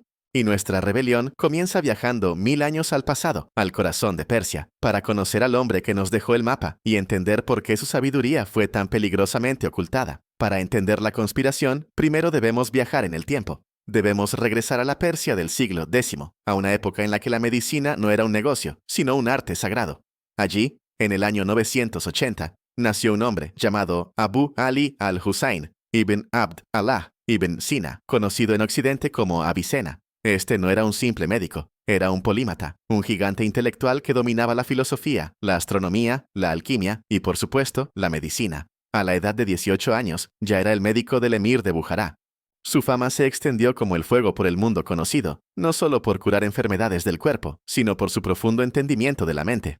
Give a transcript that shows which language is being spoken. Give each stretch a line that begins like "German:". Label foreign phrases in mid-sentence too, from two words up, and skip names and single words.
Spanish: Y nuestra rebelión comienza viajando 1000 años al pasado, al corazón de Persia, para conocer al hombre que nos dejó el mapa y entender por qué su sabiduría fue tan peligrosamente ocultada. Para entender la conspiración, primero debemos viajar en el tiempo. Debemos regresar a la Persia del siglo X, a una época en la que la medicina no era un negocio, sino un arte sagrado. Allí, en el año 980, nació un hombre llamado Abu Ali al-Husayn ibn Abd Allah ibn Sina, conocido en Occidente como Avicena. Este no era un simple médico, era un polímata, un gigante intelectual que dominaba la filosofía, la astronomía, la alquimia y, por supuesto, la medicina. A la edad de 18 años, ya era el médico del emir de Bujará. Su fama se extendió como el fuego por el mundo conocido, no solo por curar enfermedades del cuerpo, sino por su profundo entendimiento de la mente.